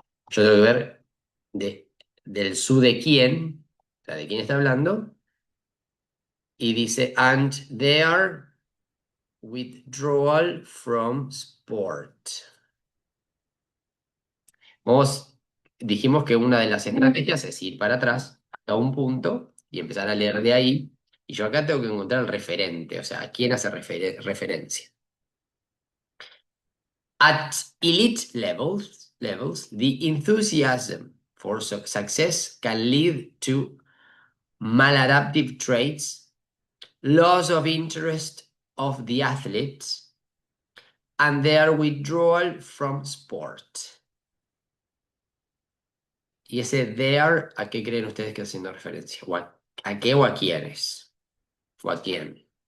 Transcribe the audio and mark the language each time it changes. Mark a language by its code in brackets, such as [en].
[es] Yo tengo que ver del su de quién, o sea, de quién está hablando, y dice, [en] and their withdrawal from sport. [es] Dijimos que una de las estrategias es ir para atrás a un punto y empezar a leer de ahí. Y yo acá tengo que encontrar el referente, o sea, a quién hace referencia. [en] At elite levels, the enthusiasm for success can lead to maladaptive traits, loss of interest of the athletes, and their withdrawal from sport. [es] Y ese there, ¿a qué creen ustedes que está haciendo referencia? ¿A qué o a quiénes? ¿O a quién?